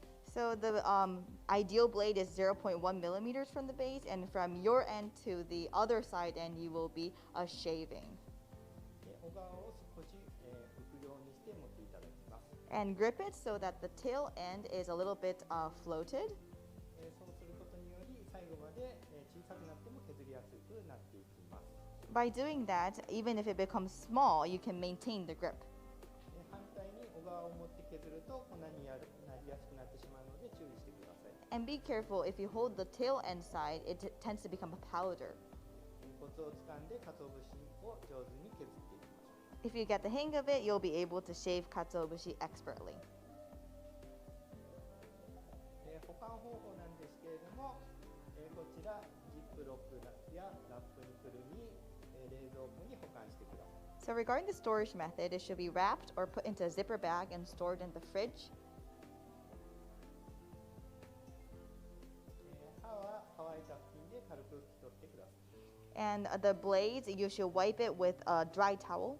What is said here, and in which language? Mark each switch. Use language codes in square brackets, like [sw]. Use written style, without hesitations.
[en] So the ideal blade is 0.1 millimeters from the base, and from your end to the other side end, you will be shaving. [ja] で小側を少し、浮くようにして持っていただきます。 [en] And grip it so that the tail end is a little bit floated. [ja] そうすることにより最後まで、小さくなっても削りやすくなっていきます。 [en] By doing that, even if it becomes small, you can maintain the grip. [ja] 反対に小側を持って削ると粉になりやすくなってしまうので注意してください。 [en] And be careful, if you hold the tail end side, it tends to become a powder. [ja] コツをつかんで鰹節を上手に削っていきましょう。 [en] If you get the hang of it, you'll be able to shave katsuobushi expertly. [ja] 保管方法なんですけれども、こちらジップロックやラップにくるみ、冷蔵庫に保管してください。 [en] So regarding the storage method, it should be wrapped or put into a zipper bag and stored in the fridge. [ja] 刃は乾いた布巾で軽く拭き取ってください。 [en] And the blades, you should wipe it with a dry towel.